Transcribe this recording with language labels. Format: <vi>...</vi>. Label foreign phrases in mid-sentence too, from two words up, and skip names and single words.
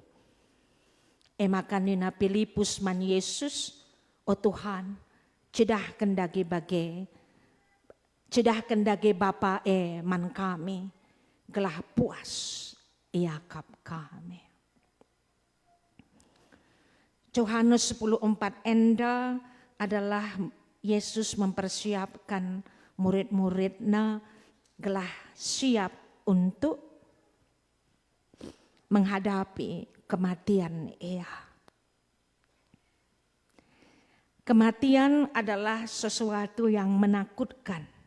<btx>Emakanina Filipus man Yesus, oh Tuhan, cedah kendagi Bapa man kami, gelah puas iakap kami.</btx> <id>Yohanes 10:4 enda adalah Yesus mempersiapkan murid-muridnya gelah siap untuk menghadapi kematian ia. Kematian adalah sesuatu yang menakutkan.</id>